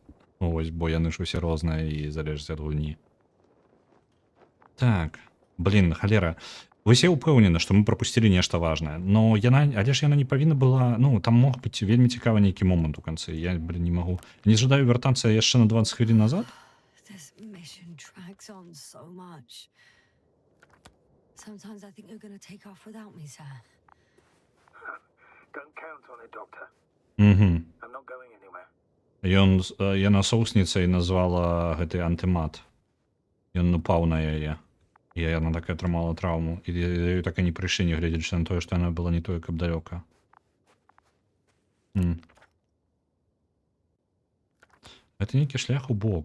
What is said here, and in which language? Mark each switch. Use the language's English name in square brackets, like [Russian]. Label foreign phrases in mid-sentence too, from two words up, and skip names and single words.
[Belarusian] Ось, бо яны ж усе розныя і залежаць ад гульні. Так, блін, халера. Вы все ўпэўнены, што мы прапусцілі нешта важнае, но але ж яна не павінна была, ну, там мог быць вельмі цікавы нейкі момант у канцы. Я, блін, не магу. Не жадаю вяртацца яшчэ на 20 хвілін назад. [English] This mission drags on so much. Sometimes I think you're gonna take off without me, sir. Don't count on it, Doctor. [Belarusian] Угу. [English] I'm not going anywhere. [Belarusian] Яна соусніцай назвала гэты антымат. Ён упаў на яе. І яна так і атрымала траўму. І ёй так і не прыйшлі, нягледзячы на тое, што яна была не тое, каб далёка. Гэта нейкі шлях у бок.